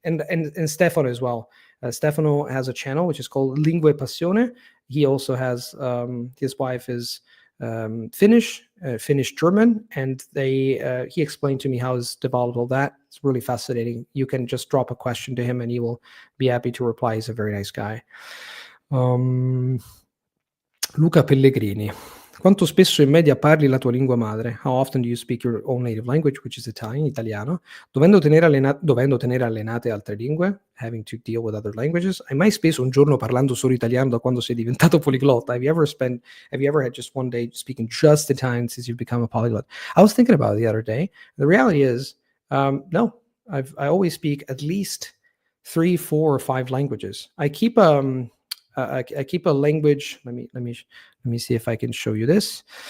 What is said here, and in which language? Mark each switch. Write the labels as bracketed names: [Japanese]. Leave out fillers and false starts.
[English] And Stefano as well. Stefano has a channel which is called Lingue Passione. He also has his wife is Finnish German, and he explained to me how he's developed all that. It's really fascinating. You can just drop a question to him and he will be happy to reply. He's a very nice guy. Luca Pellegrini. [Italian] Quanto spesso in media parli la tua lingua madre? [English] How often do you speak your own native language, which is Italiano? [Italian] Dovendo tenere allenate altre lingue, [English] having to deal with other languages, [Italian] hai mai speso un giorno parlando solo italiano da quando sei diventato poliglotta? [English] Have you ever had just one day speaking just Italian since you've become a polyglot? I was thinking about it the other day. The reality is, no. I always speak at least 3, 4, or 5 languages. I keep a language. Let me see if I can show you this.